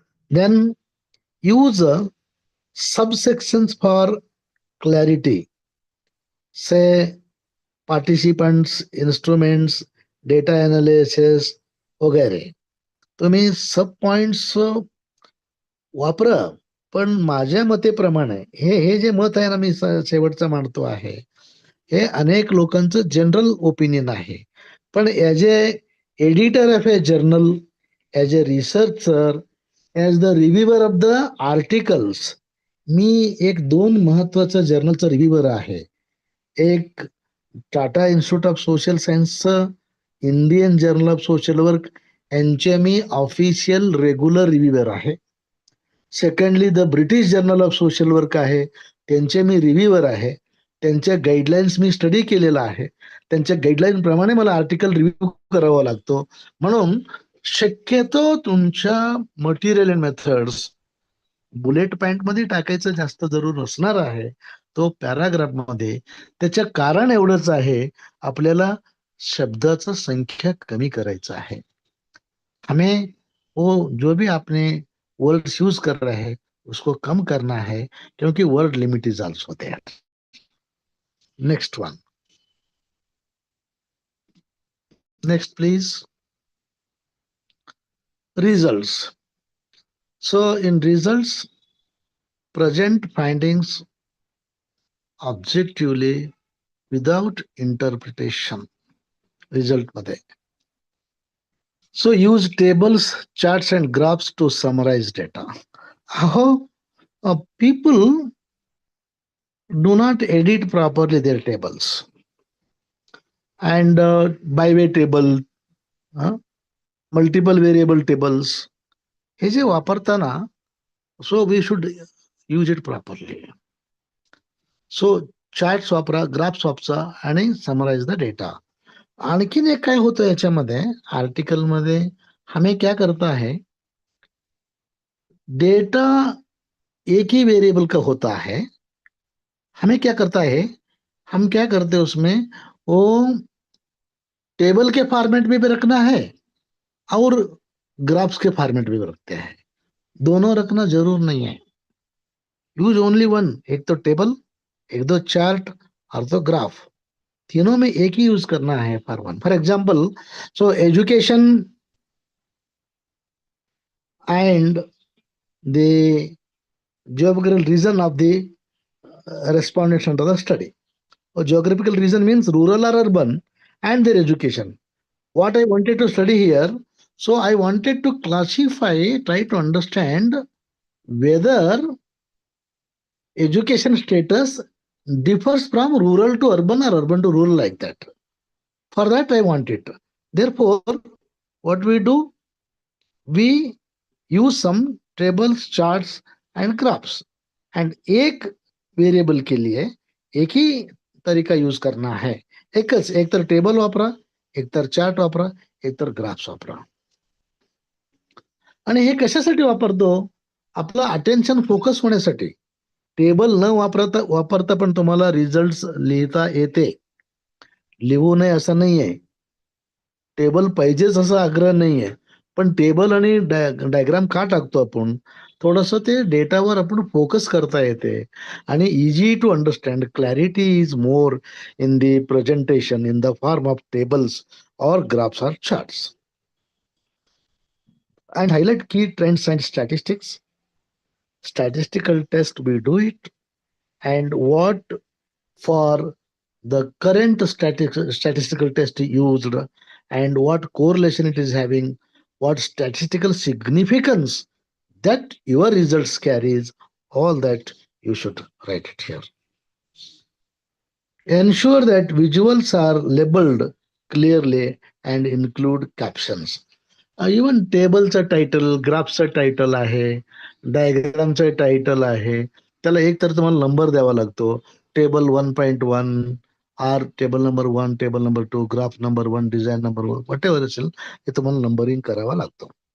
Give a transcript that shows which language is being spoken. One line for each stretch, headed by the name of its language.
English: Then use subsections for clarity. Say participants, instruments, data analysis वगैरे.
Marathi: तुम्ही सब points वापरा, पण माझ्या मतेप्रमाणे हे जे मत आहे ना मी शेवटचं मांडतो आहे, हे अनेक लोकांचं जनरल ओपिनियन आहे. पण
English: as a editor of a journal, as a researcher, as the reviewer of the articles,
Marathi: मी एक 2 महत्वाचं जर्नलचं रिव्ह्यूअर आहे. एक Tata institute of social सायन्सचं Indian journal of social work यांचे मी ऑफिशियल रेग्युलर रिव्ह्यूअर आहे. Secondly the British journal of social work आहे, त्यांचे मी reviewer आहे. त्यांच्या गाईडलाईन्स मी स्टडी केलेला आहे. त्यांच्या गाईडलाईन प्रमाणे मला आर्टिकल रिव्ह्यू करावा लागतो. म्हणून शक्यतो तुमच्या material and methods bullet point मध्ये टाकायचं जास्त जरूर असणार आहे, तो पॅराग्राफ मध्ये. त्याचं कारण एवढंच आहे, आपल्याला शब्दाचं संख्या कमी करायचं आहे.
Hindi: हमें वो जो भी आपने वर्ड्स यूज कर रहे हैं उसको कम करना है, क्योंकि
English: Word limit is also there. Next one. Next please. Results. So in results, present findings objectively without interpretation. Result मध्ये. So use tables, charts and graphs to summarize data. How people do not edit properly their tables. And by-way table, multiple variable tables,
Marathi: हे जे वापरताना,
English: so we should use it properly. So charts वापरा, graphs
Marathi: वापरा आणि
English: summarize the data.
Marathi: आणखीन एक काय होतं याच्यामध्ये आर्टिकल मध्ये,
Hindi: हमें क्या करता है, डेटा एक ही वेरिएबल का होता है. हमें क्या करता है, हम क्या करते हैं उसमें, वो टेबल के फॉर्मेट में भी रखना है और ग्राफ्स के फॉर्मेट में भी रखते हैं. दोनों रखना जरूर नहीं है.
English: Use only one.
Hindi: एक तो टेबल, एक दो चार्ट और तो ग्राफ, तीनों में एक ही यूज करना है
English: For one. For example, so education and the geographical region of the respondents under the study. Or geographical region means rural or urban and their education. What I wanted to study here, so I wanted to classify, try to understand whether education status differs from rural to urban or urban to rural, like that. For that I want it. Therefore, what we do, we use some tables, charts and graphs.
Hindi: And एक variable के लिए एक ही तरीका use करना है.
Marathi: एक तर table वापरा, एक तर चार्ट वापरा, एक तर ग्राफ्स वापरा. आणि हे कशासाठी वापरतो? आपलं अटेन्शन फोकस होण्यासाठी. टेबल न वापरता पण तुम्हाला रिझल्ट लिहिता येते. लिहू नये असं नाहीये. टेबल पाहिजेच असा आग्रह नाहीये. पण टेबल आणि डायग्राम का टाकतो आपण? थोडस ते डेटावर आपण फोकस करता येते आणि
English: Easy to understand. Clarity is more in the presentation in the form of tables or graphs or charts. And highlight key trends and statistics. Statistical test, we do it. And what for the current statistical test used, and what correlation it is having, what statistical significance that your results carries, all that you should write it here. Ensure that visuals are labeled clearly and include captions.
Marathi: Even टेबलचं title, ग्राफचं title आहे, डायग्रामचं title आहे, त्याला एक तर तुम्हाला number द्यावा लागतो. Table 1.1 R, table number 1, table number 2, graph number 1, design number 1, what ever असेल हे तुम्हाला नंबरिंग करावा लागतो.